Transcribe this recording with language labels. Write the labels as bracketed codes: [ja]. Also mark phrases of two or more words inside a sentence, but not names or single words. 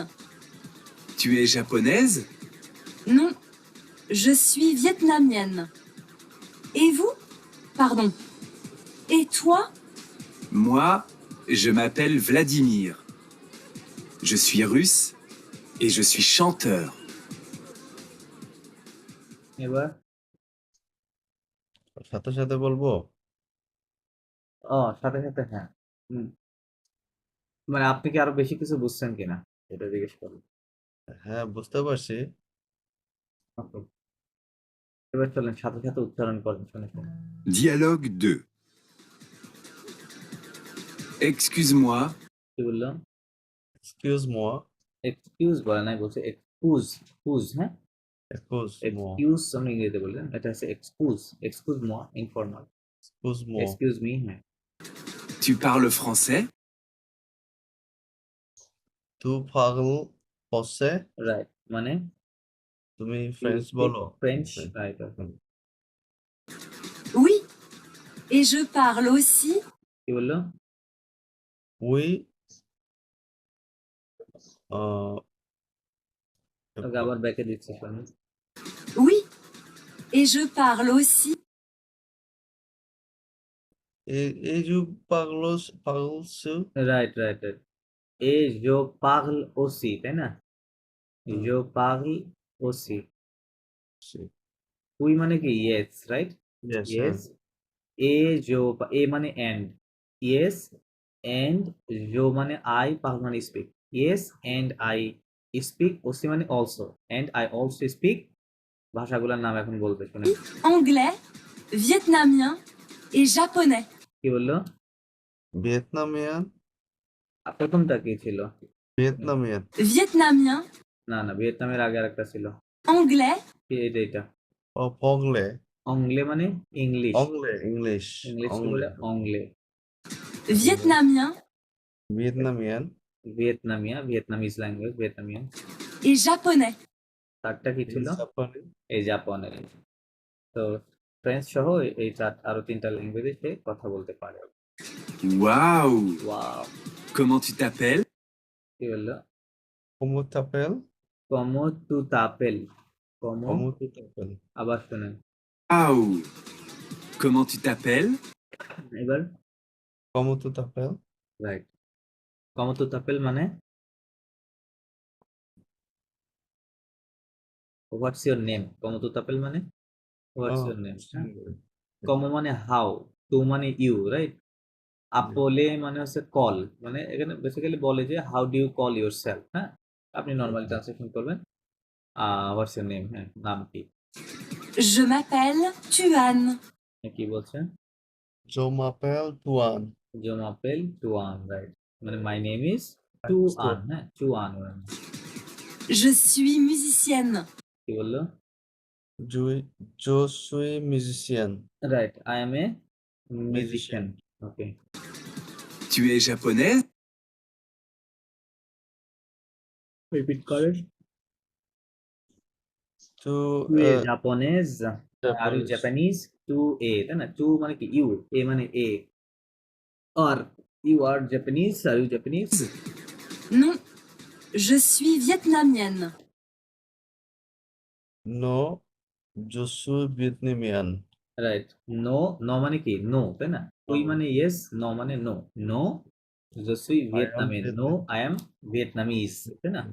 [fr] Tu es japonaise? Non, je suis vietnamienne. Et vous? Pardon. Et toi? Moi, je m'appelle Vladimir. Je suis russe et je suis chanteur. [bn] এবার সাথে সাথে বলবো? সাথে সাথে হ্যাঁ। হুম, মানে আপনি কি আরো বেশি কিছু বুঝছেন কিনা এটা জিজ্ঞেস করুন। হ্যাঁ, বুঝতে পারছি। ওকে, এবার চলেন সাথে সাথে উচ্চারণ করেন, শুনে শুনে। [fr] Dialogue 2. Excuse-moi, [bn] কি বললো? [fr] এক্সকিউজ moi, [bn] এক্সকিউজ বলে নাই, বলছে এক্সকুজ। কুজ, হ্যাঁ, [fr] excuse moi, [bn] এক্সকিউজ আপনি ইংরেজিতে বললেন, এটা হচ্ছে এক্সকুজ। [fr] excuse moi ইনফর্মাল। excuse moi. [en] excuse me, হ্যাঁ। [fr] tu parles français? Tu parles français? [bn] রাইট, মানে তুমি ফ্রেঞ্চ বলো? ফ্রেঞ্চ, [en] French. [bn] রাইট। [fr] Oui. Et je parle aussi. [bn] কি বললো? [fr] Oui. আহ, [bn] ওকে, আবার ব্যাকে দিচ্ছি, শুনুন। [fr] Oui. Et je parle aussi. et je parle [bn] রাইট রাইট রাইট। [fr] et je parle aussi, [bn] তাই না? হুম। [fr] je parle aussi. [bn] সে উই মানে কি? ইয়েস, রাইট? [en] yes, [bn] ইয়েস। [fr] et je, [bn] এ মানে এন্ড, ইয়েস, এন্ড জো মানে আই, পাগল মানে স্পিক। [en] yes and I speak, [bn] ওসি মানে অলসো, [en] and I also speak. [bn] ভাষাগুলোর নাম এখন বলবে, শুনে। [fr] Anglais, vietnamien et japonais. [bn] কি বললো? ভিয়েতনামিয়ান, প্রথমটা কি ছিল? ভিয়েতনামিয়ান, [fr] Vietnamien, [bn] না না, ভিয়েতনামের আগে আরেকটা ছিল। [fr] anglais, [bn] এটা এটা। ও পংলে, অংলে মানে ইংলিশ। অংলে, ইংলিশ, ইংলিশ অংলে, বলে অংলে। [fr] vietnamien [bn] ভিয়েতনামিয়ান, ভিয়েতনামিয়া, ভিয়েতনামিজ ল্যাঙ্গুয়েজ, ভিয়েতনামিয়ান। [fr] et japonais. [bn] চারটা কি ছিল? জাপানি, এই জাপানের। তো ফ্রেঞ্চ সহ এই চার আরো 3টা ল্যাঙ্গুয়েজে সে কথা বলতে পারে। [fr] Waouh! [bn] ওয়াও! [fr] Comment tu t'appelles? [bn] কি বললো? [fr] como t'appelles, comment tu t'appelles. কমো, como tu t'appelles, [bn] আবার শুনেন। [fr] Waouh! Comment tu t'appelles? [bn] এবার [fr] como tu t'appelles, [bn] রাইট। [fr] comment tu t'appelles [bn] মানে [en] what's your name. [fr] comment tu t'appelles [bn] মানে [en] what's your name. [bn] কমো মানে হাউ, তু মানে ইউ, রাইট? আপলে মানে হচ্ছে কল, মানে এখানে বেসিক্যালি বলে যে [en] how do you call yourself, [bn] হ্যাঁ? আপনি নর্মালি ট্রান্সলেশন করবেন [en] what's your name, [bn] হ্যাঁ, নাম কি? [fr] Je m'appelle Tuan. [bn] কি বলছেন? [fr] je m'appelle Tuan, je m'appelle Tuan, [bn] রাইট, মানে [en] my name is Tuan, [bn] হ্যাঁ, টুয়ান। [fr] Je suis musicienne. [bn] কি বললো? [fr] je, je suis musicien, [en] রাইট, আই এম এ মিউজিশিয়ান। ওকে, [fr] Tu es japonaise? [bn] রিপিট করেন। [fr] tu [en] টু এ জাপানিজ, আর ইউ Japanese, জাপানিজ? টু এ, [bn] তাই না? টু মানে কি? ইউ, এ মানে এ। [en] are you are Japanese, are you Japanese? [fr] Non, je suis vietnamienne. no, je suis vietnamien, [bn] রাইট। নো, নো মানে কি? নো, তাই না? উই মানে ইয়েস, নো মানে নো। নো, [fr] je suis [en] I am vietnamien। no, I am Vietnamese, তাই না?